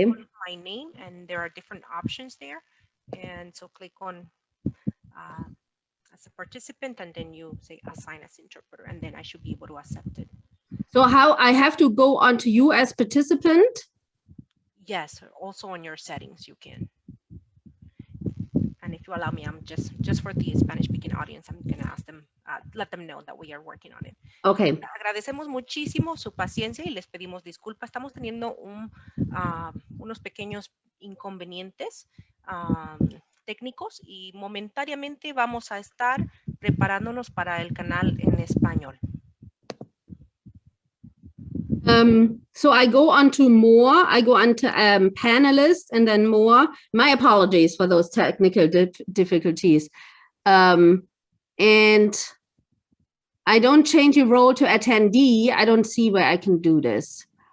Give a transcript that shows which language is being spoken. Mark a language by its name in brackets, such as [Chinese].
[English] you click my name, and there are different options there. And so click on as a participant, and then you say assign as interpreter, and then I should be able to accept it. So how I have to go onto you as participant? Yes, also on your settings you can. And if you allow me, I'm just for the Spanish speaking audience, I'm going to ask them, let them know that we are working on it. Okay. [Spanish] Agradecemos muchísimo su paciencia y les pedimos disculpas. Estamos teniendo unos pequeños inconvenientes técnicos, y momentáneamente vamos a estar preparándonos para el canal en español. [English] So I go on to more, I go on to panelists, and then more. My apologies for those technical difficulties. And I don't change your role to attendee. I don't see where I can do this.